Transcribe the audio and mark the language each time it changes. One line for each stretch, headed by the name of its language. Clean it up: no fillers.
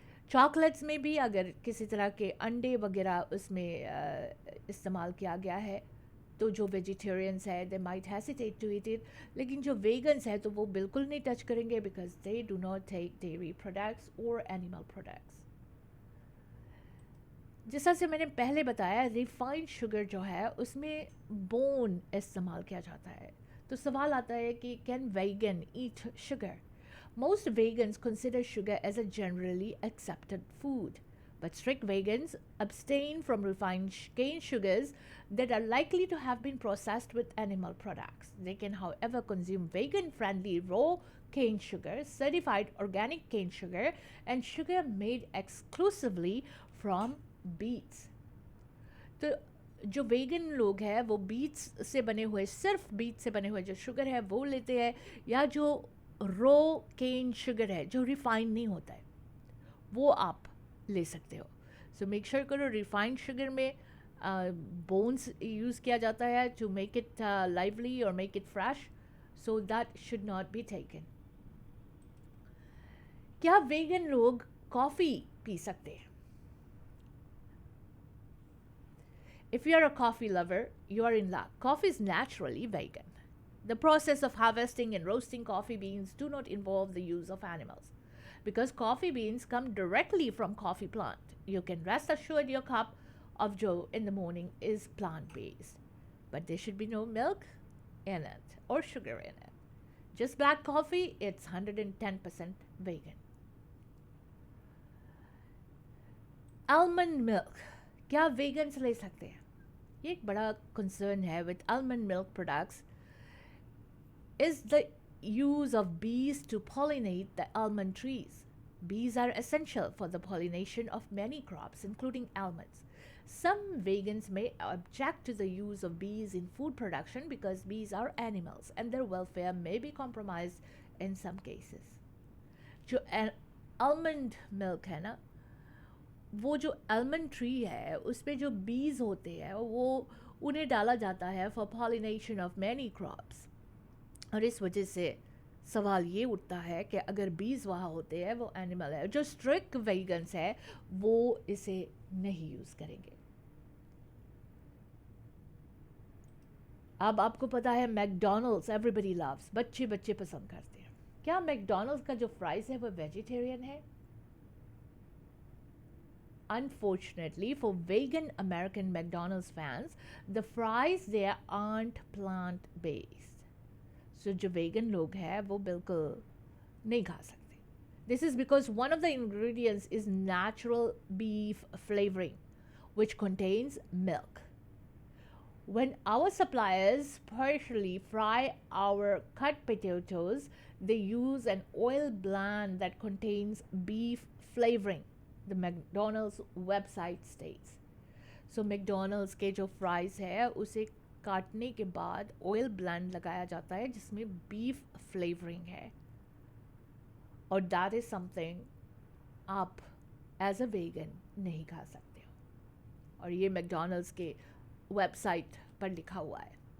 Hindi: Chocolates में भी अगर किसी तरह के अंडे वगैरह उसमें इस्तेमाल किया गया है तो जो वेजिटेरियंस है
English: they might hesitate to eat it,
Hindi: लेकिन जो वेगन्स है तो वो बिल्कुल नहीं टच करेंगे
English: because they do not take dairy products
Hindi: और एनिमल प्रोडक्ट्स। जैसा से मैंने पहले बताया, रिफाइंड शुगर जो है उसमें बोन इस्तेमाल किया जाता है। तो सवाल आता है कि
English: Can vegan eat sugar? Most vegans consider sugar as a generally accepted food, but strict vegans abstain from refined cane sugars that are likely to have been processed with animal products. They can, however, consume vegan-friendly raw cane sugar, certified organic cane sugar, and sugar made exclusively from beets. तो जो vegan लोग हैं वो beets से बने हुए, सिर्फ beet से बने हुए जो शुगर है वो लेते हैं, या जो रो केन शुगर है जो रिफाइंड नहीं होता है, वो आप ले सकते हो. सो मेक श्योर करो रिफाइंड शुगर में बोन्स यूज़ किया जाता है टू मेक इट लाइवली और make it fresh, so that should not be taken. क्या वेगन लोग कॉफ़ी पी सकते हैं? If you are a coffee lover, you are in luck. Coffee is naturally vegan. The process of harvesting and roasting coffee beans do not involve the use of animals. Because coffee beans come directly from coffee plant, you can rest assured your cup of joe in the morning is plant-based. But there should be no milk in it or sugar in it. Just black coffee, it's 110% vegan.
Hindi: Almond milk. क्या vegans ले सकते हैं? ये एक बड़ा concern है
English: With almond milk products is the use of bees to pollinate the almond trees. Bees are essential for the pollination of many crops, including almonds. Some vegans may object to the use of bees in food production because bees are animals and their welfare may be compromised in some cases.
Hindi: जो almond milk है ना, वो जो almond tree है उस पे जो बीज होते हैं वो उन्हें डाला जाता है
English: For pollination of many crops.
Hindi: और इस वजह से सवाल ये उठता है कि अगर बीज वहाँ होते हैं वो एनिमल है. जो स्ट्रिक्ट वेगन्स है वो इसे नहीं यूज़ करेंगे. अब आपको पता है मैकडोनल्ड्स
English: everybody loves,
Hindi: बच्चे बच्चे पसंद करते हैं. क्या मैकडोनल्ड्स का जो फ्राइज़ है वो वेजिटेरियन है?
English: Unfortunately, for vegan American McDonald's fans, the fries there aren't plant-based.
Hindi: So जो vegan लोग हैं वो बिल्कुल नहीं खा सकते.
English: This is because one of the ingredients is natural beef flavoring, which contains milk. When our suppliers partially fry our cut potatoes, they use an oil blend that contains beef flavoring. The McDonald's website states.
Hindi: So McDonald's के जो fries है उसे काटने के बाद oil blend लगाया जाता है जिसमें बीफ फ्लेवरिंग है, और
English: that is something
Hindi: आप
English: as a vegan
Hindi: नहीं खा सकते हो. और ये मैकडोनल्ड्स के वेबसाइट पर लिखा हुआ है.